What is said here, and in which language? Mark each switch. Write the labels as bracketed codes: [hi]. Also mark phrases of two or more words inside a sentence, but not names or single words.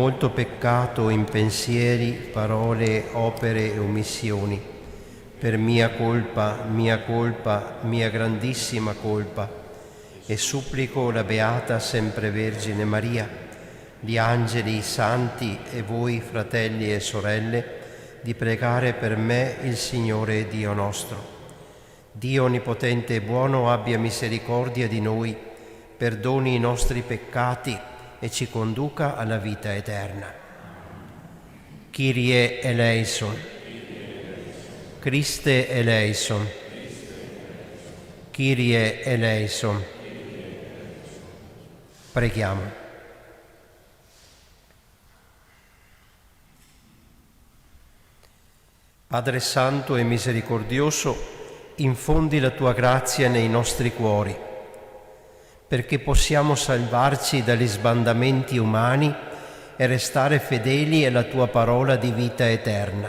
[it] molto peccato in pensieri, parole, opere e omissioni, per mia colpa, mia grandissima colpa, e supplico la Beata Sempre Vergine Maria, gli angeli, i santi e voi, fratelli e sorelle, di pregare per me il Signore Dio nostro. Dio Onnipotente e buono abbia misericordia di noi, perdoni i nostri peccati e ci conduca alla vita eterna. [el] Kyrie eleison. Christe eleison. Kyrie eleison. [it] Preghiamo. Padre Santo e misericordioso, infondi la tua grazia nei nostri cuori, perché possiamo salvarci dagli sbandamenti umani e restare fedeli alla tua parola di vita eterna.